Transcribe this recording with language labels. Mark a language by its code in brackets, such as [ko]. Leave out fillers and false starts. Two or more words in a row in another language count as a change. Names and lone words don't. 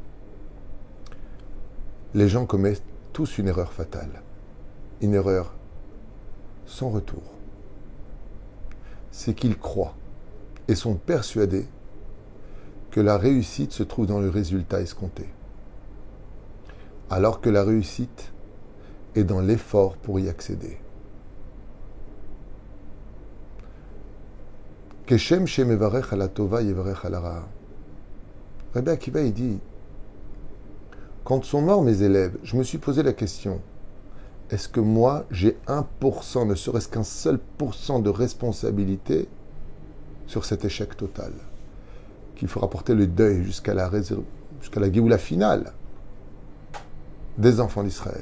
[fr] Les gens commettent tous une erreur fatale, une erreur sans retour. C'est qu'ils croient et sont persuadés que la réussite se trouve dans le résultat escompté, alors que la réussite est dans l'effort pour y accéder. [he] כשם שמברך על הטובה יברך על הרעה. [fr] Rabbi Akiva il dit, quand sont morts mes élèves, je me suis posé la question, est-ce que moi j'ai 1%, ne serait-ce qu'un seul pourcent de responsabilité sur cet échec total, qu'il fera porter le deuil jusqu'à la Géoula finale des enfants d'Israël?